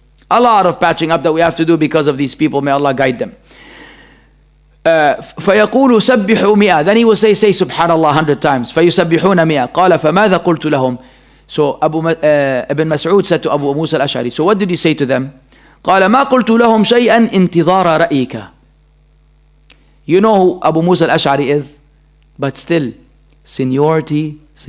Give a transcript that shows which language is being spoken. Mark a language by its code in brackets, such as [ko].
[en] A lot of patching up that we have to do because of these people. May Allah guide them. [ar] فيقول سبحوا 100. [en] Then he will say subhanallah 100 times. [ar] فيسبحون 100. قال فماذا قلت لهم? [en] So Ibn Mas'ud said to Abu Musa al-Ash'ari, so what did he say to them? [ar] قال ما قلت لهم شيئا انتظار رأيك. [en] You know who Abu Musa al-Ash'ari is? But still, seniority.